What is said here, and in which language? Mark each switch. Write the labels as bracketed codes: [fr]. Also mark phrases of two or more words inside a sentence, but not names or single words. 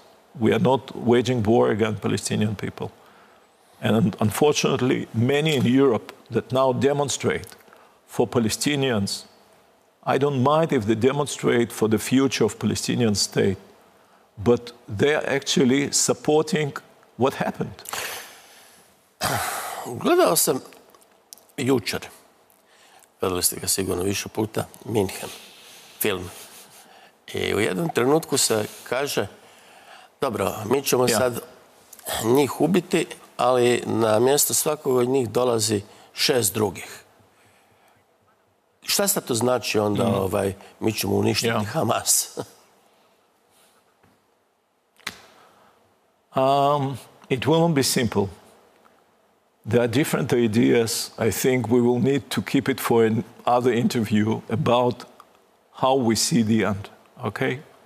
[en] We are not waging war against Palestinian people. And unfortunately, many in Europe that now demonstrate for Palestinians, I don't mind if they demonstrate for the future of Palestinian state, but they are actually supporting what happened. [bs] Gledao sam jučer, gledali ste ga sigurno više puta, Minhen, film. I u jednom trenutku se kaže, dobro, mi ćemo sad njih ubiti, ali na mjesto svakog od njih dolazi 6 drugih. Šta sad to znači onda, mi ćemo uništiti Hamas? [en] It won't be simple. There are different ideas. I think we will need to keep it for another interview about how we see the end. Okay?